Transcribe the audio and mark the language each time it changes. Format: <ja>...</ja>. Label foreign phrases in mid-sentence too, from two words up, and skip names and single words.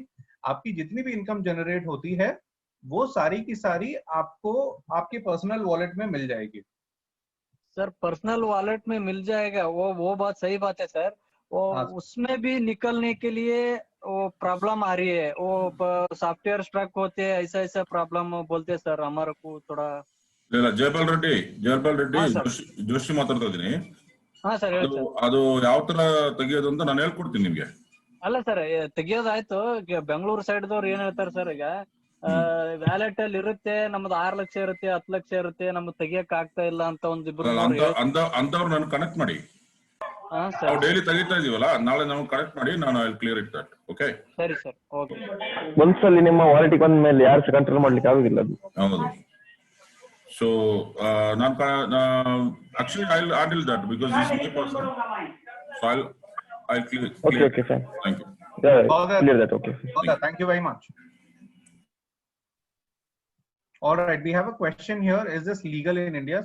<hi>आपकी जितनी भी इनकम जनरेट होती है वो सारी की सारी आपको आपके</hi> <en>personal wallet</en> <hi>में मिल जाएगी। सर</hi> <en>personal wallet</en> <hi>में मिल जाएगा, वो बात सही बात है सर। वो उसमें भी निकलने के लिए वो प्रॉब्लम आ रही है, वो</hi> <en>software struck</en> <hi>होते हैं, ऐसा प्रॉब्लम बोलते हैं सर। हमारे को थोड़ा ಜಯಪಾಲ್ ರೆಡ್ಡಿ हाँ सर।</hi> <kn>ಜೋಶಿ ಮಾತಾಡ್ತಾ ಇದ್ದೀನಿ. हाँ ಸರ್ ಹೇಳಿ ಸರ್. ಅದು ಯಾವ ತರ ತೆಗಿಯೋದು ಅಂತ ನಾನು ಹೇಳ್ಕೊಡ್ತೀನಿ ನಿಮ್ಗೆ. ಅಲ್ಲ ಸರ್ ತೆಗಿಯೋದಾಯ್ತು, ಬೆಂಗಳೂರು ಸೈಡ್ ದವ್ರು ಏನ್ ಹೇಳ್ತಾರೆ ಸರ್, ಈಗ ವ್ಯಾಲೆಟ್ ಅಲ್ಲಿ ಇರುತ್ತೆ ನಮ್ದು 6 ಲಕ್ಷ ಇರುತ್ತೆ 10 ಲಕ್ಷ ಇರುತ್ತೆ, ನಮ್ಗೆ ತೆಗಿಯಕ್ ಆಗ್ತಾ ಇಲ್ಲ ಅಂತ ಒಂದಿಬ್ರು ಅಂತವ್ರು ನಾನು ಕನೆಕ್ಟ್ ಮಾಡಿ, ನಾವು ಡೈಲಿ ತೆಗಿತಾ ಇದೀವಲ್ಲ, ನಾಳೆ ನಾವು ಕನೆಕ್ಟ್ ಮಾಡಿ ನಾನು</kn> <en>clear it that.</en> <kn>ಓಕೆ ಸರಿ ಸರ್ ಓಕೆ. ಒಂದ್ಸಲಿ ನಿಮ್ಮ ವಾಲೆಟ್ ಬಂದ ಮೇಲೆ ಯಾರು ಕಂಟ್ರೋಲ್ ಮಾಡ್ಲಿಕ್ಕೆ ಆಗುದಿಲ್ಲ ಅದು. ಹೌದು.</kn> <en>ಸೊ actually I'll handle that because this is my person. So I'll clear. Okay sir. Thank you. Yeah, clear that. Okay. Thank you very much. All right, we have a question here. Is this legal in India?</en>